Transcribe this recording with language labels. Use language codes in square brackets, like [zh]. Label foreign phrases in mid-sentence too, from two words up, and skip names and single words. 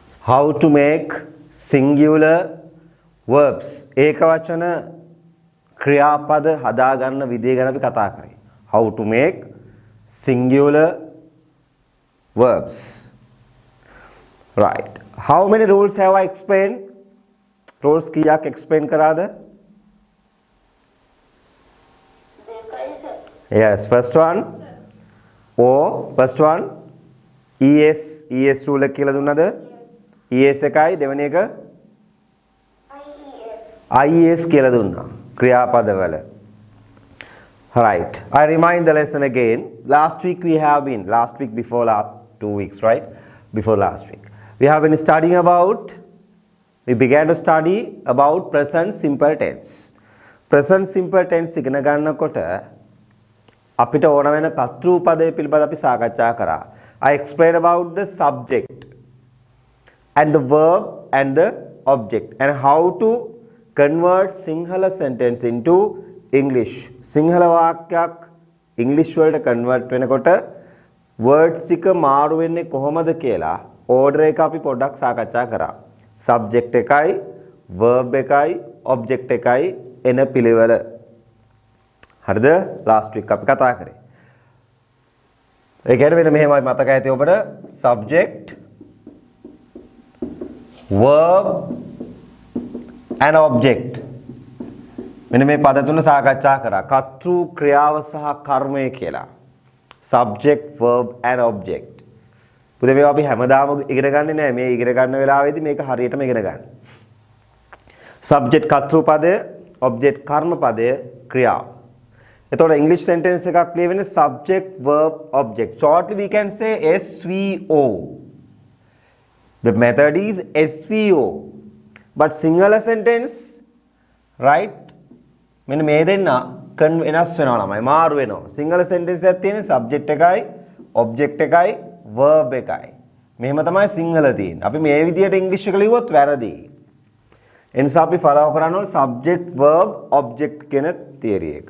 [en] how to make singular verbs [si] ඒකවචන ක්‍රියාපද හදා ගන්න විදිය ගැන අපි කතා කරේ. [en] How to make singular verbs. Right. How many rules have I explained? [si] Rules කීයක් explain කරාද? [en] Yes, first one first one ES rule [si] එක කියලා දුන්නද? ES එකයි දෙවෙනි එක IES කියලා දුන්නා ක්‍රියාපදවල. [en] Right. I remind the lesson again. Last week before last 2 weeks, right? Before last week. We began to study about present simple tense. Present simple tense [si] ඉගෙන ගන්නකොට අපිට ඕන වෙන කර්තෘ පදයේ පිළිබඳව අපි සාකච්ඡා කරා. [en] I explained about the subject and the verb and the object and how to convert Sinhala sentence into English. [si] Sinhala වාක්‍යයක් English වලට convert වෙනකොට words ටික මාරු වෙන්නේ කොහොමද කියලා order එක අපි පොඩ්ඩක් සාකච්ඡා කරා. Subject එකයි verb එකයි object එකයි එන පිළිවෙල. හරිද? [en] last week [si] අපි කතා කරේ. ඒ කියන්නේ මෙන්න මෙහෙමයි මතක ඇති ඔබට [en] subject verb and object [si] මෙන්න මේ පද තුන සාකච්ඡා කරා. කර්තෘ ක්‍රියාව සහ කර්මය කියලා. [en] subject verb and object. [si] පුතේ මේවා අපි හැමදාම ඉගෙන ගන්නේ නැහැ. මේ ඉගෙන ගන්න වෙලාවේදී මේක හරියටම ඉගෙන ගන්න. subject කර්තෘ පදය, object කර්ම පදය, ක්‍රියාව. එතකොට [en] English sentence [si] එකක් ලිය වෙන්නේ [en] subject verb object. Shortly we can say SVO. The method is SVO. But Sinhala sentence, right? [si] මෙන්න මේ දෙන්න වෙනස් වෙනවා ළමයි මාරු වෙනවා. [en] Sinhala sentence [si] එකක් තියෙන්නේ subject එකයි object එකයි verb එකයි. මෙහෙම තමයි සිංහල තියෙන්නේ. අපි මේ විදිහට English එක ලියුවොත් වැරදි. ඒ නිසා අපි follow කරන්න ඕනේ [en] subject verb object [si] කියන theory එක.